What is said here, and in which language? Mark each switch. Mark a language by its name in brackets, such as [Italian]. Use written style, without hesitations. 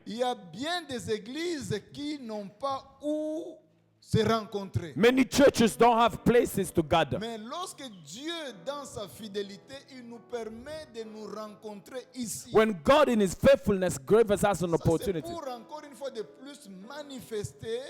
[French] Il y a bien des églises qui n'ont pas où se rencontrer. [English] Many churches don't have places to gather. [French] Mais lorsque Dieu, dans sa fidélité, il nous permet de nous rencontrer ici. [English] When God in His faithfulness gives us an [French] Ça, c'est [English] opportunity, [French] pour encore une fois de plus manifester